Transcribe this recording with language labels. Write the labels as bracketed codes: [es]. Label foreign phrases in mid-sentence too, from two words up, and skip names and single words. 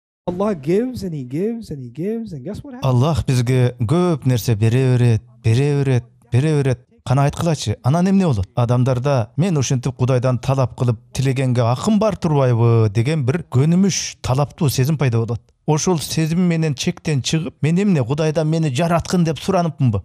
[en] Allah gives and he gives and he gives and guess what happens? [ky] Аллах бизге көп нерсе бере берет. Кана айткылачы, анан эмне болот? Адамдарда мен ушинтип Кудайдан талап кылып тилегенге акым бар турбайбы деген бир көнүмүш, талаптуу сезим пайда болот. Ошол сезим менен чектен чыгып, мен эмне Кудайдан мени жараткын деп сураныпмынбы?